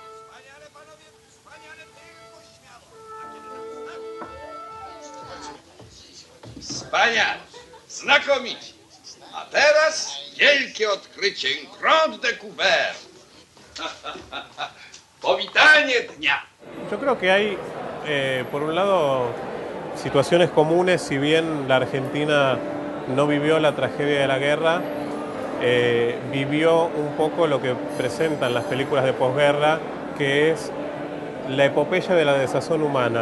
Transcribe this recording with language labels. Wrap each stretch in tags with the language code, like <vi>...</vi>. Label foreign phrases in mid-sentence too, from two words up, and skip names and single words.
<pl>Wspaniale, panowie, wspaniale, tylko śmiało. A kiedy nam wspaniale, znakomicie. A teraz wielkie odkrycie,</pl> <fr>Grand Découvert.</fr> <pl>Powitanie dnia.</pl> <es>Yo creo que hay, por un lado, situaciones comunes, si bien la Argentina no vivió la tragedia de la guerra, vivió un poco lo que presentan las películas de posguerra, que es la epopeya de la desazón humana.</es>